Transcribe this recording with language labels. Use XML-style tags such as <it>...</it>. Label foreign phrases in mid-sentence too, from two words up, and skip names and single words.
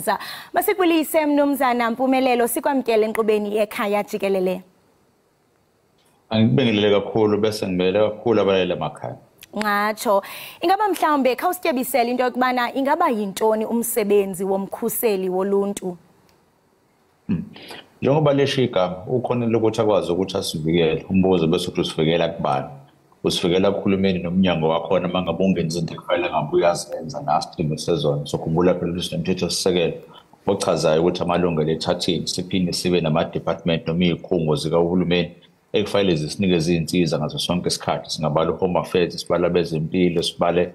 <xh>Masikwilise mnumzana Mpumelelo sikwamkele enkqubeni ekhaya jikelele.</xh> <zu>Angibingelele kakhulu bese ngibele kakhulu abalele emakhaya.</zu> <xh>ngatsho ingaba mhlawumbe khawusityebisela into yokubana ingaba yintoni umsebenzi womkhuseli woluntu.</xh> <zu>Njengoba lesho igama ukhonile ukuthi akwazi ukuthi asivikele umbuzo bese uthi usivikela kubani usivikela kuhulumeni nomnyango wakhona mangabe ungenza into ekufanele ngabe uyazenza nasidingo sezona sokhumbula phela ukuthi nemthetho sisekelo ochazayo ukuthi amalungelo ethathini siphinde sibe nama-department noma iy'khungo zikahulumeni ekufanele zisinike iy'nsiza ngaso sonke isikhathi singabala u-</zu> <en>home affairs</en> <zu>sibale abezempilo sibale</zu>